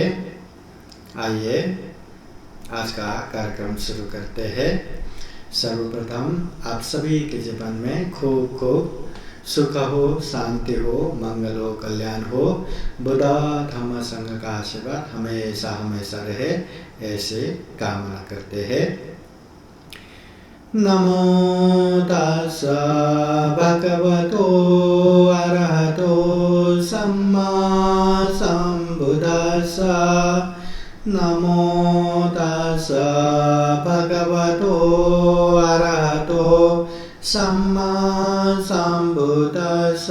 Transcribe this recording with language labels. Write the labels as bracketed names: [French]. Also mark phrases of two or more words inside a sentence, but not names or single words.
[Hindi] आइए आज का कार्यक्रम शुरू करते हैं। सर्वप्रथम आप सभी के जीवन में खूब खूब सुख हो, शांति हो, मंगल हो, कल्याण हो, बुद्ध धम्म संघ का आशीर्वाद हमेशा हमेशा रहे, ऐसे कामना करते हैं। [Pali] नमो तस्स भगवतो अरहतो सम्मा सम्बुद्दस्स। नमो तस्स भगवतो अरहतो सम्मा सम्बुद्दस्स।